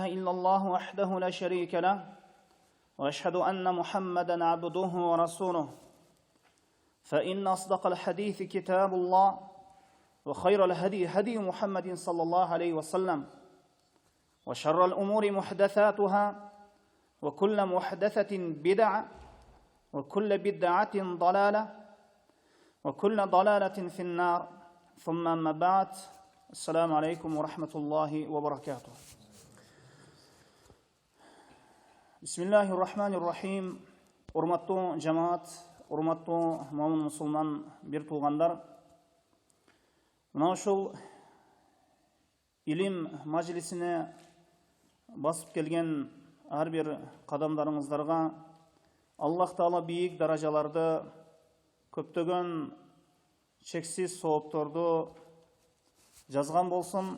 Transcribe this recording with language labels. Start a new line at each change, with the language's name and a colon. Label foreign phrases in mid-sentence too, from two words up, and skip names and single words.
Arabic: إلا الله وحده لا شريك له وأشهد أن محمدًا عبده ورسوله فإن أصدق الحديث كتاب الله وخير الهدي هدي محمد صلى الله عليه وسلم وشر الأمور محدثاتها وكل محدثة بدعة وكل بدعة ضلالة وكل ضلالة في النار ثم أما بعد السلام عليكم ورحمة الله وبركاته بسم الله الرحمن الرحيم
Kyrgyz: урматтуу жамаат, урматтуу момун мусулман бир туугандар, мына ушул илим мажлисине басып келген ар бир кадамдарыңыздарга Аллах Таала бийик даражаларды, көптөгөн чексиз соопторду жазган болсун.